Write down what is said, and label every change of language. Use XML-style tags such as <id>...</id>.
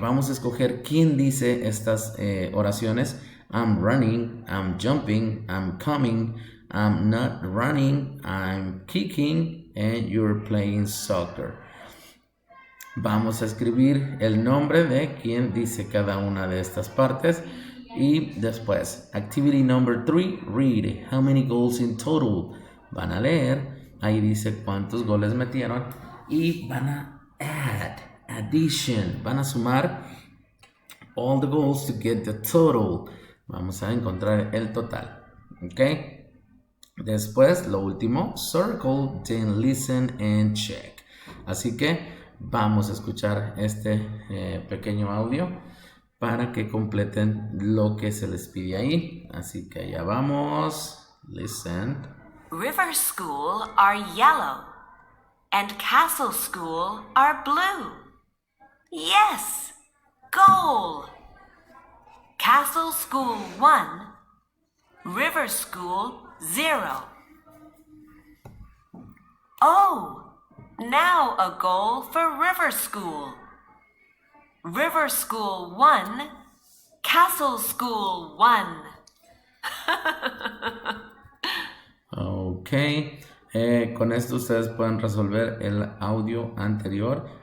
<es>Vamos a escoger quién dice estas oraciones.</es> <en>I'm running, I'm jumping, I'm coming, I'm not running, I'm kicking, and you're playing soccer.</en> <es>Vamos a escribir el nombre de quien dice cada una de estas partes. Y después,</es> <en>activity number 3, read. How many goals in total?</en> <es>Van a leer, ahí dice cuántos goles metieron. Y van a addition. Van a sumar</es> <en>all the goals to get the total.</en> <es>Vamos a encontrar el total. Ok. Después, lo último,</es> <en>circle, then listen and check.</en> <es>Así que vamos a escuchar este pequeño audio para que completen lo que se les pide ahí. Así que allá vamos.</es> <en>Listen. River School are yellow and Castle School are blue. Yes, goal. Castle School 1, River School 0. Oh, now a goal for River School. River School 1, Castle School 1.</en> <es>Ok, con esto ustedes pueden resolver el audio anterior.</es>